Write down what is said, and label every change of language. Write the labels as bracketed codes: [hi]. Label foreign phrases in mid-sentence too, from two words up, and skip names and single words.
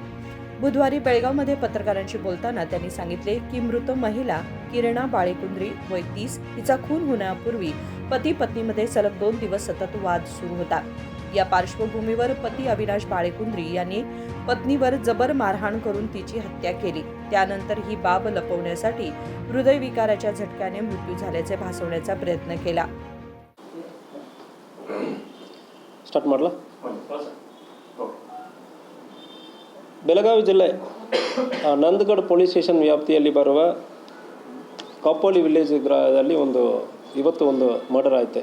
[mr] बुधवारी बेळगावमध्ये पत्रकारांशी बोलताना त्यांनी सांगितले की मृत महिला किरणा बाळेकुंद्री वय 30 हिचा खून होण्यापूर्वी पती पत्नीमध्ये सलग 2 दिवस सतत वाद सुरू होता। या पार्श्वभूमीवर पती अविनाश बाळेकुंद्री यांनी पत्नीवर जबर मारहाण करून तिची हत्या केली। त्यानंतर ही बाब लपवण्यासाठी हृदयविकाराच्या झटक्याने मृत्यू झाल्याचे भासवण्याचा प्रयत्न केला। [kn] ಸ್ಟಾರ್ಟ್ ಮಾಡಲಾ? ಬೆಳಗಾವಿ ಜಿಲ್ಲೆ ನಂದಗಢ [en] police station [kn] ವ್ಯಾಪ್ತಿಯಲ್ಲಿ ಬರುವ ಕಾಪೋಲಿ ವಿಲೇಜ್ ಗ್ರಾಮದಲ್ಲಿ ಇವತ್ತು ಒಂದು ಮರ್ಡರ್ ಆಯಿತು।